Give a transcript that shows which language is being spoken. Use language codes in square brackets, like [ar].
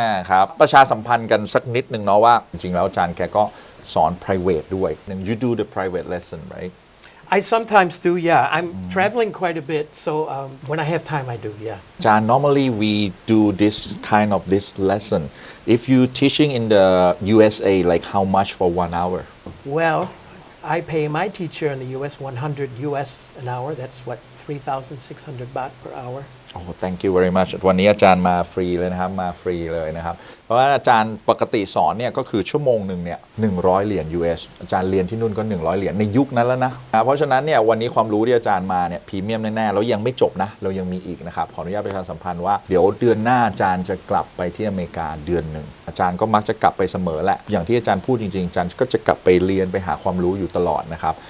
[th] ครับประชาสัมพันธ์กันสักนิดนึงเนาะว่าจริงๆแล้วอาจารย์แกก็สอน private ด้วย [en] you do the private lesson right I sometimes do, yeah. I'm traveling quite a bit, so when I have time, I do, yeah. อาจารย์ normally we do this kind of this lesson if you teaching in the USA like how much for 1 hour Well, I pay my teacher in the U.S. 100 U.S. an hour. That's what, 3,600 baht per hour. [th] โอ้ [en] thank you very much [th] วันนี้อาจารย์มาฟรีเลยนะครับมาฟรีเลยนะครับเพราะว่าอาจารย์ปกติสอนเนี่ยก็คือชั่วโมงหนึ่งเนี่ย100 เหรียญ US อาจารย์เรียนที่นู่นก็100 เหรียญในยุคนั้นแล้วนะเพราะฉะนั้นเนี่ยวันนี้ความรู้ที่อาจารย์มาเนี่ยพรีเมียมแน่ๆแล้วยังไม่จบนะเรายังมีอีกนะครับขออนุญาตประชาสัมพันธ์ว่าเดี๋ยวเดือนหน้าอาจารย์จะกลับไปที่อเมริกาเดือนหนึ่งอาจารย์ก็มักจะกลับไปเสมอแหละอย่างที่อาจารย์พูดจริงๆอาจารย์ก็จะกลับไปเรียนไปหาความรู้อยู่ตลอดนะครับ